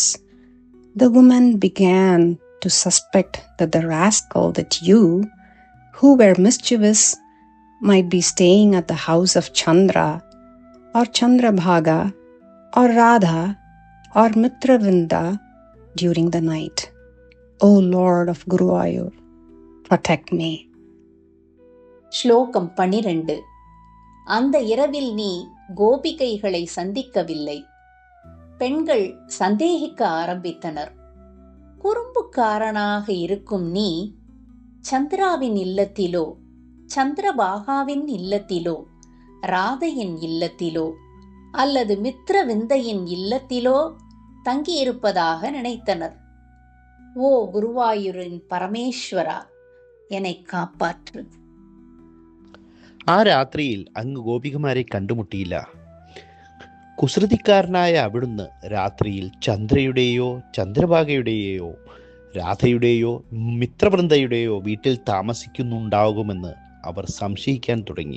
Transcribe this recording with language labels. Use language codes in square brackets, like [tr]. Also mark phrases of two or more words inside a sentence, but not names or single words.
[en] The woman began to suspect that the rascal that you, who were mischievous, might be staying at the house of Chandra, or Chandrabhaga, or Radha, or Mitravinda during the night. O Lord of Guruvayur, protect me. [ta] ஸ்லோகம் 12. அந்த இரவில் நீ கோபிகைகளை சந்திக்கவில்லை. பெண்கள் சந்தேகிக்க ஆரம்பித்தனர். குறும்புக்காரனாக இருக்கும் நீ சந்திராவின் இல்லத்திலோ, சந்திரபாகாவின் இல்லத்திலோ, ராதையின் இல்லத்திலோ அல்லது மித்ரவிந்தையின் இல்லத்திலோ தங்கியிருப்பதாக நினைத்தனர். ஓ குருவாயூரின் பரமேஸ்வரா, என்னை காப்பாற்று. [ml] ആ രാത്രിയിൽ അങ്ങ് ഗോപികമാരെ കണ്ടുമുട്ടിയില്ല. കുസൃതിക്കാരനായ അവിടുന്ന് രാത്രിയിൽ ചന്ദ്രയുടെയോ ചന്ദ്രഭാഗയുടെയോ രാധയുടെയോ മിത്രവൃന്ദയുടെയോ വീട്ടിൽ താമസിക്കുന്നുണ്ടാകുമെന്ന് അവർ സംശയിക്കാൻ തുടങ്ങി.